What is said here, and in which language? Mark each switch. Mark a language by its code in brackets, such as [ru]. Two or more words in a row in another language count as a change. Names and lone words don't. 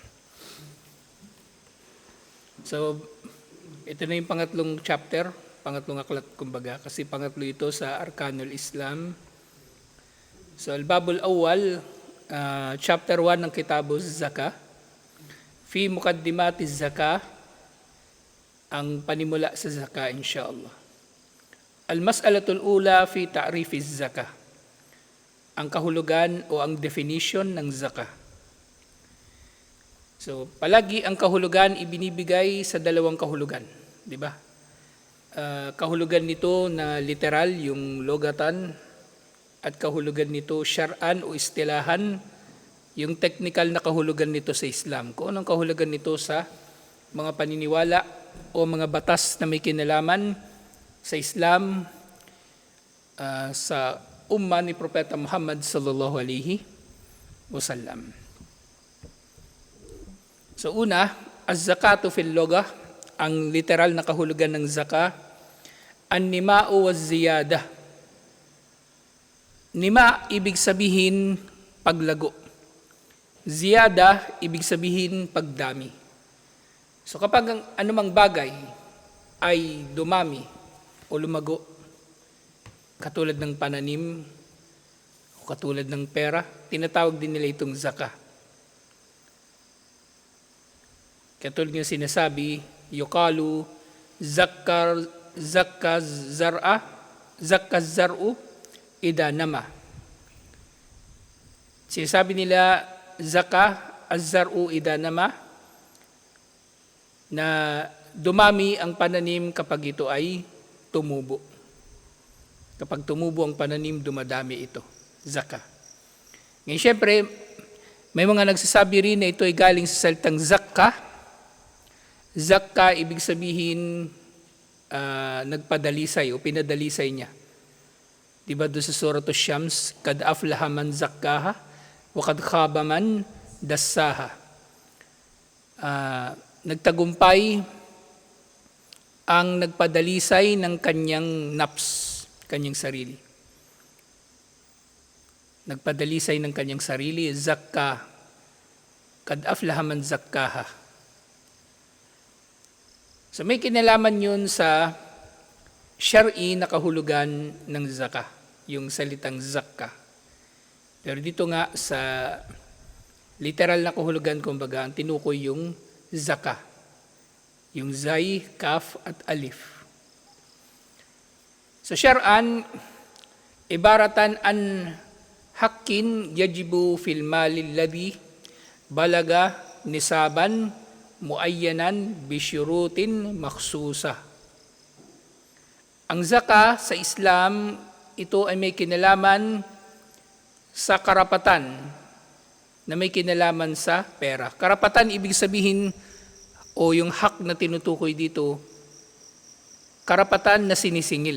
[tl] So, ito na yung pangatlong chapter, pangatlong aklat kumbaga, kasi pangatlo ito sa Arkanul Islam. [ar] So, الباب الأول, chapter 1 ng كتاب الزكاة في مقدمة الزكاة, [tl] ang panimula sa zakah, inshallah. [ar] المسألة الأولى في تعريف الزكاة. [tl] Ang kahulugan o ang definition ng zakah. So, palagi ang kahulugan ibinibigay sa dalawang kahulugan, di ba? Kahulugan nito na literal, yung logatan, at kahulugan nito syar'an o istilahan, yung technical na kahulugan nito sa Islam. Kung anong kahulugan nito sa mga paniniwala o mga batas na may kinalaman sa Islam, sa umma ni Propeta Muhammad [ar] صلى الله عليه وسلم. So una, الزكاة في اللغة, [tl] ang literal na kahulugan ng zakah, [ar] النماء والزيادة. [tl] Nima, ibig sabihin paglago. Ziyada, ibig sabihin pagdami. So kapag ang anumang bagay ay dumami o lumago, katulad ng pananim o katulad ng pera, tinatawag din nila itong zakah. Katulad ng sinasabi, [ar] يقال زكا الزرع إذا نما. [tl] Sinasabi nila [ar] زكا الزرع إذا نما, [tl] na dumami ang pananim kapag ito ay tumubo. Kapag tumubo ang pananim, dumadami ito. Zakah. Ngayon, syempre, may mga nagsasabi rin na ito ay galing sa salitang zakah. Zakah, ibig sabihin, nagpadalisay o pinadalisay niya. Diba doon sa Surah Ash-Shams, [ar] قد أفلح من زكاها وقد خاب من دساها. [tl] Nagtagumpay ang nagpadalisay ng kanyang nafs, kanyang sarili. Nagpadalisay ng kanyang sarili, [ar] زكى قد أفلح من زكاها. [tl] So may kinalaman yun sa syar'i na kahulugan ng zakah, yung salitang zakka. Pero dito nga sa literal na kahulugan, kumbaga, ang tinukoy yung zakah. Yung zay, kaf, at alif. [ar] So شرعاً عبارة عن حق يجب في المال الذي بلغ نصاباً معيناً بشروط مخصوصة. [tl] Ang zakah sa Islam, ito ay may kinalaman sa karapatan na may kinalaman sa pera. Karapatan, ibig sabihin, o yung hak na tinutukoy dito, karapatan na sinisingil.